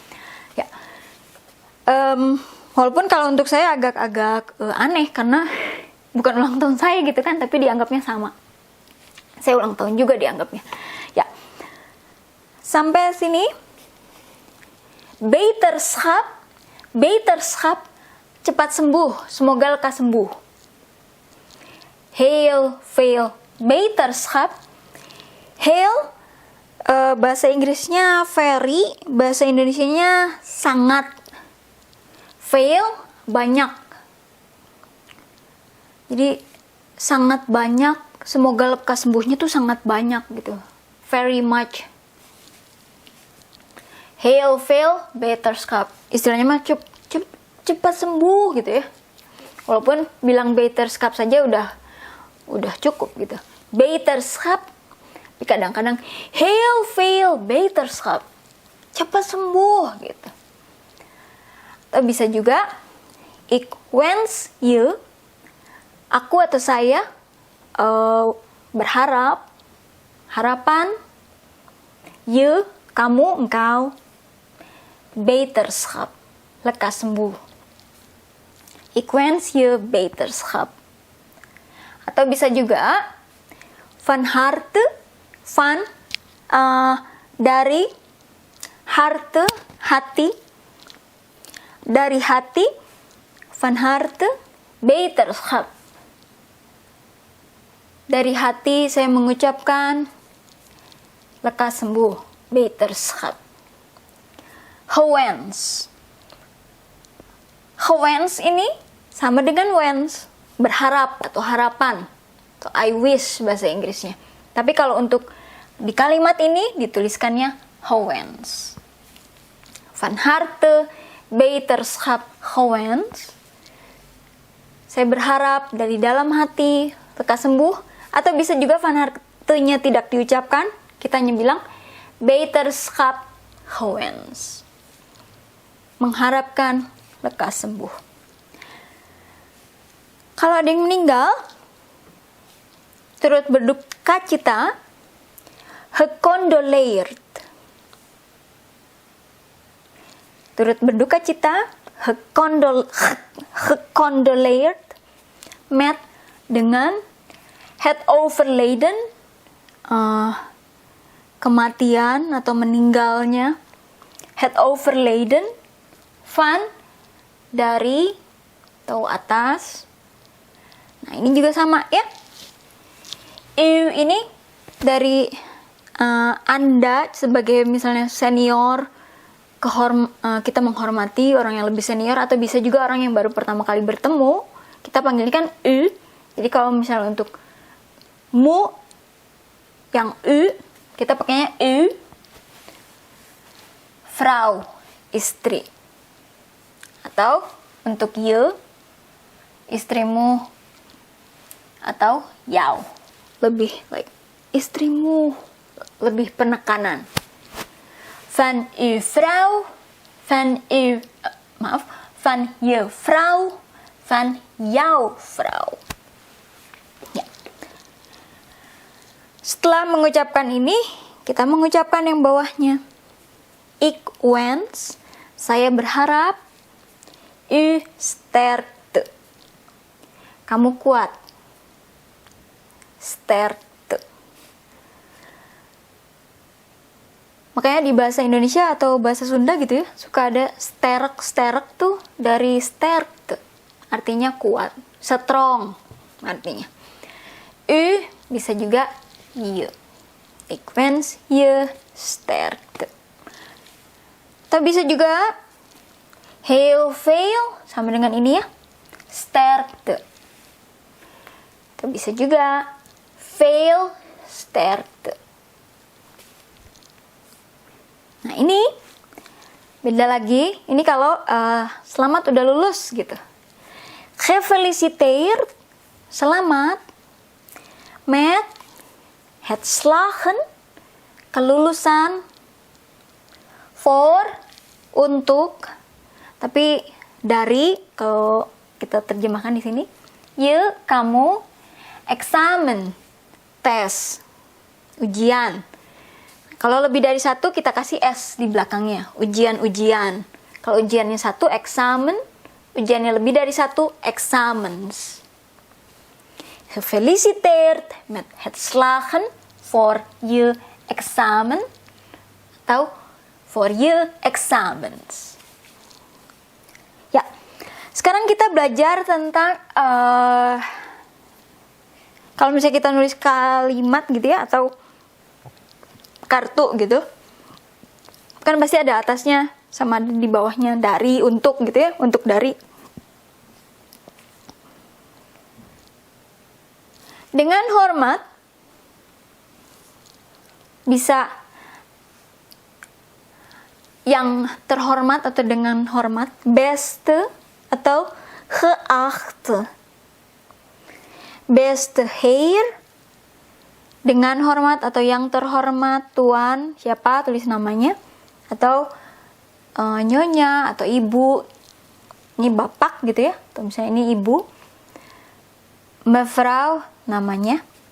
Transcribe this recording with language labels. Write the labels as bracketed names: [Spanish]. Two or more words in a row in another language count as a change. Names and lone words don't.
[Indonesian] Walaupun kalau untuk saya agak aneh karena bukan ulang tahun saya gitu kan, tapi dianggapnya sama. Saya ulang tahun juga dianggapnya. Ya. Sampai sini. Beterschap, cepat sembuh, semoga lekas sembuh. [Dutch] Heel, veel, beterschap. Heel, [Indonesian] bahasa Inggrisnya very, bahasa Indonesianya sangat. [Dutch] Veel, banyak. [Indonesian] Jadi sangat banyak, semoga lekas sembuhnya tuh sangat banyak gitu. [English] Very much. [Dutch] Heel, veel, beterschap. [Indonesian] Istilahnya mah cepat sembuh gitu ya. Walaupun bilang beterschap saja udah cukup gitu. Beterschap. Tapi kadang-kadang [Dutch] heel, veel, beterschap. [Indonesian] Cepat sembuh gitu. Atau bisa juga [Dutch] ik wens je, [Indonesian] aku atau saya berharap, harapan, je, kamu, engkau, beterschap, lekas sembuh. [Dutch] Ik wens je beterschap. [Indonesian] Atau bisa juga [Dutch] van harte, [Indonesian] van dari, harte, hati, dari hati, [Dutch] van harte, beterschap. [Indonesian] Dari hati saya mengucapkan lekas sembuh, beterschap. [Dutch] Gewens. [Indonesian] Gewens ini sama dengan wens, berharap atau harapan, atau [English] I wish [Indonesian] bahasa Inggrisnya. Tapi kalau untuk di kalimat ini dituliskannya gewens. [Dutch] Van harte, beterschap, gewens. [Indonesian] Saya berharap dari dalam hati lekas sembuh, atau bisa juga [Dutch] van harte- [Indonesian] nya tidak diucapkan, kita hanya bilang [Dutch] beterschap, gewens. [Indonesian] Mengharapkan lekas sembuh. Kalau ada yang meninggal, turut berduka cita, gecondoleerd. Turut berduka cita, [Dutch] gecondoleerd, met dengan het overleden, [Indonesian] kematian atau meninggalnya, [Dutch] het overleden, van, [Indonesian] dari, atau atas. Nah, ini juga sama ya. Ini dari Anda sebagai misalnya senior, kita menghormati orang yang lebih senior, atau bisa juga orang yang baru pertama kali bertemu, kita panggilnya kan u. Jadi kalau misalnya untuk mu yang u, kita pakainya u. [Dutch] Vrouw, [Indonesian] istri. Atau untuk je, istrimu, atau jou, lebih like istrimu, lebih penekanan. [Dutch] Van uw vrouw, van uw, van je vrouw, van jouw vrouw. [Indonesian] Ya. Setelah mengucapkan ini, kita mengucapkan yang bawahnya. [Dutch] Ik wens, [Indonesian] saya berharap, [Dutch] u sterkte, [Indonesian] kamu kuat. [Dutch] Sterkte. [Indonesian] Makanya di bahasa Indonesia atau bahasa Sunda gitu ya, suka ada sterk tuh dari sterkte, artinya kuat, strong, artinya. U bisa juga je. [Dutch] Ik wens je sterkte. [Indonesian] Atau bisa juga [Dutch] heel veel [Indonesian] sama dengan ini ya. [Dutch] Sterkte. Atau bisa juga veel sterkte. [Indonesian] Nah ini beda lagi. Ini kalau selamat udah lulus gitu. [Dutch] Gefeliciteerd, selamat. Met het slagen, [Indonesian] kelulusan. [Dutch] For, untuk. [Indonesian] Tapi dari, kalau kita terjemahkan di sini, je, kamu. Eksamen, tes, ujian. Kalau lebih dari satu kita kasih S di belakangnya, ujian-ujian. Kalau ujiannya satu, eksamen. Ujiannya lebih dari satu, [Dutch] examens. Gefeliciteerd met het slagen voor je examen. [Indonesian] Atau [Dutch] voor je examens. [Indonesian] Ya, sekarang kita belajar tentang kalau misalnya kita nulis kalimat gitu ya, atau kartu gitu, kan pasti ada atasnya sama ada di bawahnya dari, untuk gitu ya, untuk, dari. Dengan hormat bisa yang terhormat atau dengan hormat, beste atau geachte. [Dutch] Beste heer, [Indonesian] dengan hormat atau yang terhormat, tuan, siapa, tulis namanya, atau nyonya atau ibu, ini bapak gitu ya, atau misalnya ini ibu, mevrouw namanya.